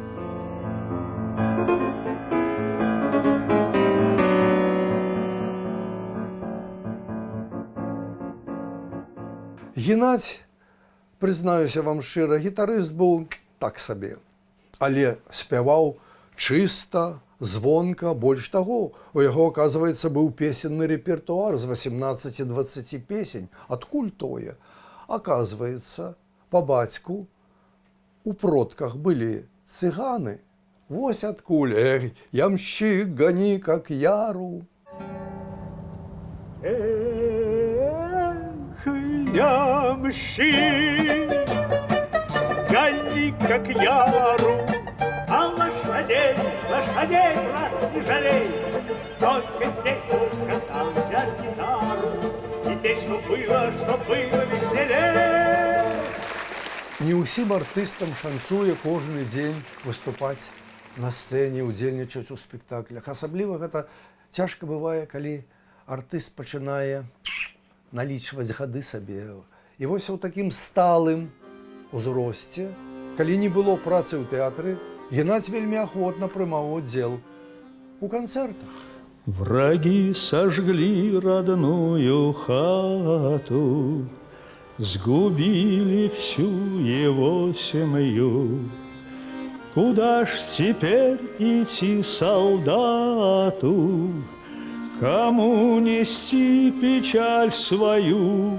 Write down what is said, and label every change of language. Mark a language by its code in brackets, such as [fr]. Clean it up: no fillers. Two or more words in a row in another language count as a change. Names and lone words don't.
[be] Геннадзь, прызнаюся вам шчыра, гітарыст быў так сабе, але спяваў чыста, звонка. Больш таго, у яго, аказваецца, быў песенны рэпертуар з 18-20 песень. Адкуль тое? Аказваецца, па бацьку у продках былі цыганы. Вось адкуль: «Эх, [ru] ямщик, гони, как яру». Эх, ямщик, гони, как яру, а лошадей, брат, не жалей. Только здесь только там взять гитару и петь, что было веселей. [be] Не ўсім артыстам шанцуе кожны дзень выступаць на сцэне, удзельнічаць у спектаклях. Асабліва гэта цяжка бывае, калі артыст пачынае налічваць гады сабе. І вось у такім сталым узросце, калі не было працы ў тэатры, Геннадзь вельмі ахвотна прымаў удзел у канцэртах. [ru] Враги сожгли родную хату, сгубили всю его семью. Куда ж теперь идти солдату, кому нести печаль свою?